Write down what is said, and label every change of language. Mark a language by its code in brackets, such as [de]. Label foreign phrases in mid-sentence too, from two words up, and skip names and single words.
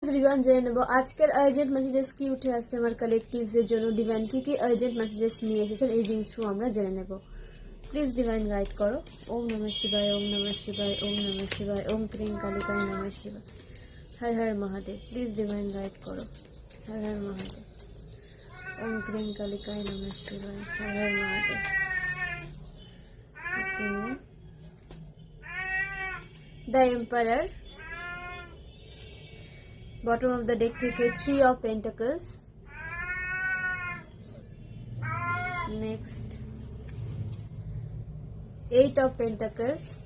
[bn] এভরিওয়ান, জেনে নেব আজকের [en] urgent messages [bn] কি উঠে আসছে আমার কালেকটিভস এর জন্য। ডিভাইন কি [en] urgent messages [bn] নিয়ে এসেছেন এই [en] readings through [bn] আমরা জেনে নেব। [en] please divine guide করো। [sa] ওম নমঃ শিবায়, ওম নমঃ শিবায়, ওম নমঃ শিবায়, ওম ক্রিং কালিকায় নমঃ শিবায়, হর হর মহাদেব। [en] please divine guide [sa] করো। হর হর মহাদেব। ওম ক্রিং কালিকায় নমঃ শিবায়, হর হর মহাদেব। [en] দ্য এম্পারার, bottom of the deck থেকে 3 of Pentacles, next 8 of Pentacles,